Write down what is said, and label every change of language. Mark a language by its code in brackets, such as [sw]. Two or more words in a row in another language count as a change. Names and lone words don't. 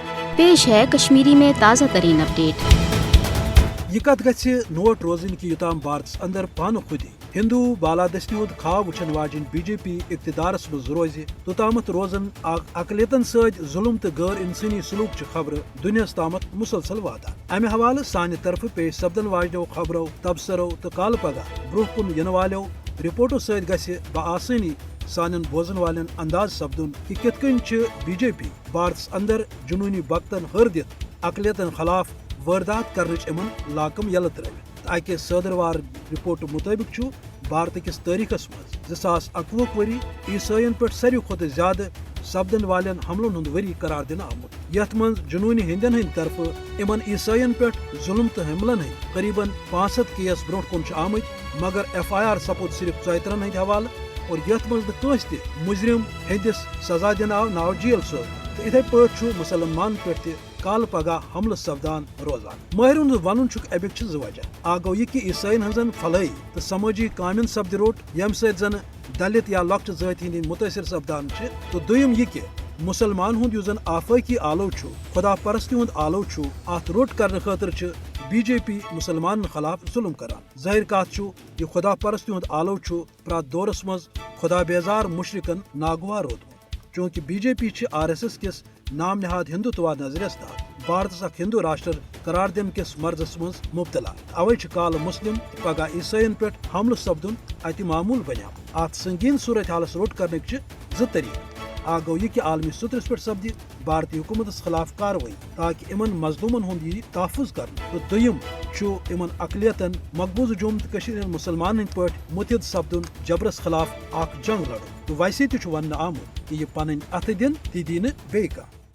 [ur] پیش ہے کشمیری میں تازہ ترین اپڈیٹ۔ [ks] یہ کت گژھِ نوٹ روزن کہ یوتام بھارتس اندر پانہ خودی ہندو بالادستی ہند خواب وچھن واجن بی جے پی اقتدارس مز روز توتامت روزن اقلیتن ست ظلم تو غیر انسانی سلوک چہ خبر دنیاس تامت مسلسل واتان۔ امہ حوالہ سانہ طرف پیش سپدن واجنو خبرو، تبصرو تو کال پگہ برہ کن ین والو رپورٹو ست گژھِ بآسانی سان بوزن والن انداز سپدن کہ کت کن بی جے پی بھارتس اندر جنونی بقتن ہر دت اقلیتن خلاف واردات کرنچ امن لاکم یل ترت۔ اکہ صدروار رپورٹ مطابق بھارت کس تاریخس مز 2021 وری عیسائین پہ ساروی کھت زیادہ سپدن والن حملن ہند وری قرار دن آمت، یت من جنونی ہندین ہند طرف امن عیسائین پہ ظلم تو حملن ہند قریباً 500 کیس برو کن آمت، مگر ایف آئی آر سپود صرف 34 ہند حوالہ اور یت من کنس تہ مجرم ہندس سزا دن آو ناو جیل سوز۔ تو اتھے پہ مسلمان پہ کال پگہ حملہ سپدان روزان۔ ماہرن ہند ون امیک زٕ وجہ۔ اکھ گو یہ کہ عیسائین ہنزن فلائی تو سمٲجی کامین سپد روٹ یم ست زن دلت یا لۄکچہ ذات ہند متاثر سپدان تو دویم یہ کہ مسلمان ہند یس زن آفاقی آلو خدا پرستی ہند آلو ات روٹ کرنے خاطر بی جے پی مسلمان خلاف ظلم کران۔ ظاہر کات یہ خدا پرستی ہند آلو پرات دورس مز خدا بیزار مشرقن ناگوار روتمت، چونکہ بی جے پی آر ایس ایس کس نام نہاد ہندوتوا نظریس تحت بھارتس اخ ہندو راشٹر قرار دن کس مرضس مز مبتلا۔ اوے کال مسلم پگہ عیسائین پہ حملہ سپدن اتہ معمول بنیو۔ ات سنگین صورتحالس روٹ کرنے زٕ طریقہ۔ اکھ گو یہ کہ عالمی سترس پہ سپدِ بھارتی حکومتس خلاف کاروٲیی تاکہ امن مظلومن ہند یہ تحفظ کرنا، تو دویم امن اقلیتن مقبوضہ جوم تو کشیر ہند مسلمان ہند پہ متحد سپدن جبرس خلاف اخ جنگ لڑن۔ تو ویسے تہ ون آمت کہ یہ پن اتھ دن تی دی نہ بیٚیہِ کانٛہہ۔